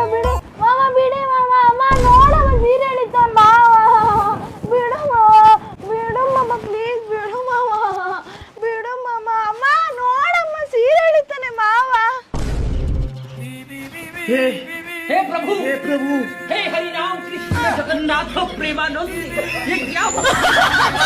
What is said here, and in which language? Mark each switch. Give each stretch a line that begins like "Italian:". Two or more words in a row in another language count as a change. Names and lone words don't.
Kannada: ಬಿಡು ಮಾಮ, ಬಿಡಿ ಮಾಮ. ಅಮ್ಮ ನೋಡಮ್ಮ ಸೀರೆ ಎಳಿತಾನ ಮಾವ. ಬಿಡು ಮಾವ, ಬಿಡು ಮಾಮ, ಪ್ಲೀಸ್ ಬಿಡು ಮಾವ, ಬಿಡು ಮಾಮ. ಅಮ್ಮ ನೋಡಮ್ಮ ಸೀರೆ ಎಳಿತಾನೆ ಮಾವ.
Hindi: हे प्रभु, हे हरि राम कृष्ण जगन्नाथ प्रेमानंद, ये क्या